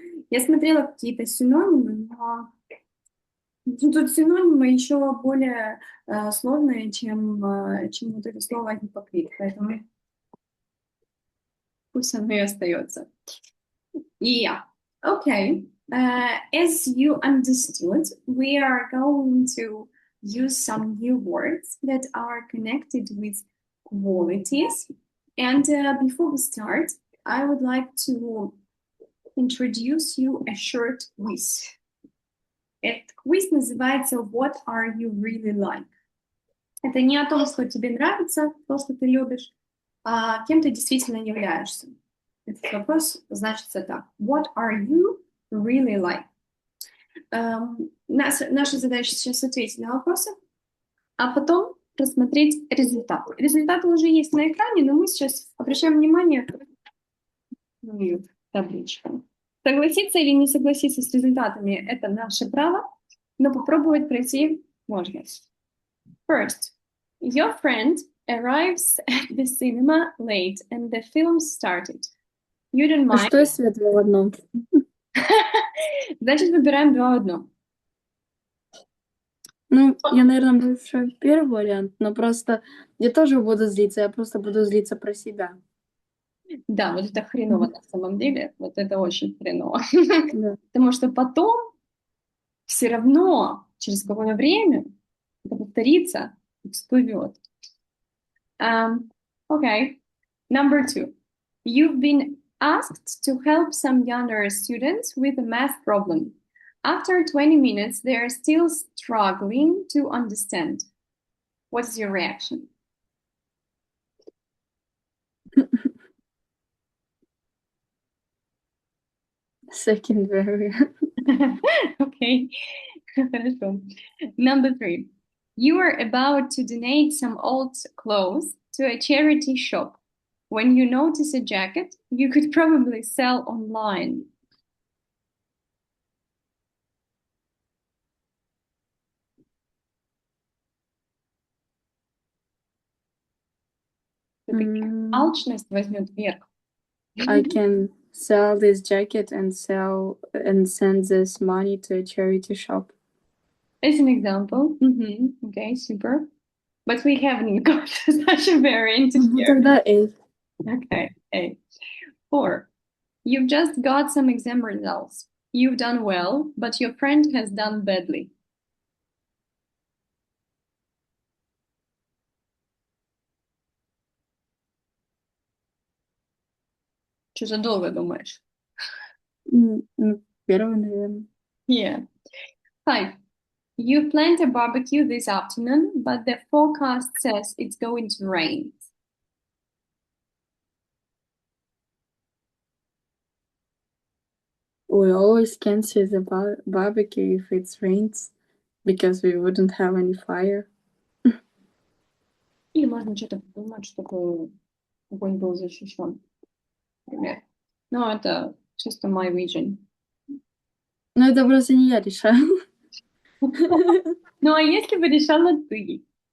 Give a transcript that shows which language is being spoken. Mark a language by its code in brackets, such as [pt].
[ru] Я смотрела какие-то синонимы, но тут синонимы еще более сложные, чем вот это слово гипокрит, поэтому пусть оно и остается. [en] Yeah. Okay. As you understood, we are going to use some new words that are connected with qualities. And before we start, I would like to introduce you a short quiz. [ru] Этот [en] quiz [ru] называется [en] What are you really like? [ru] Это не о том, что тебе нравится, то, что ты любишь, а кем ты действительно являешься. Этот вопрос значится так. [en] What are you really like? [ru] Наша задача сейчас ответить на вопросы, а потом рассмотреть результаты. Результаты уже есть на экране, но мы сейчас обращаем внимание на табличку. Согласиться или не согласиться с результатами – это наше право, но попробовать пройти можно. [en] First, your friend arrives at the cinema late and the film started. You don't [ru] А [en] mind. [ru] что если два в одном? Значит, выбираем два в одном. Ну, я, наверное, больше первый вариант, но просто я тоже буду злиться, я просто буду злиться про себя. Да, вот это хреново на самом деле. Вот это очень хреново. Да. Потому что потом все равно через какое-то время это повторится и всплывет. [en] Okay. Number 2. You've been asked to help some younger students with a math problem. After 20 minutes, they are still struggling to understand. What's your reaction? Second variant. Okay. [ru] Хорошо. [en] Number 3. You are about to donate some old clothes to a charity shop. When you notice a jacket you could probably sell online. [ru] Все-таки алчность возьмет верх. [en] I can sell this jacket and send this money to a charity shop. As an example. Okay, super. But we haven't got such a variant [ru] Ну, [en] here. [ru] тогда A. [en] Okay, A. 4. You've just got some exam results. You've done well, but your friend has done badly. [ru] Что за долго думаешь? Ну, первый, наверное. [en] Yeah. 5. You planned a barbecue this afternoon, but the forecast says it's going to rain. We always cancel the barbecue if it rains because we wouldn't have any fire. [ru] Или можно что-то придумать, чтобы огонь был защищен. Например. Но это чисто [en] my vision. [ru] Ну, это просто не я решаю. Ну, а если бы решала ты?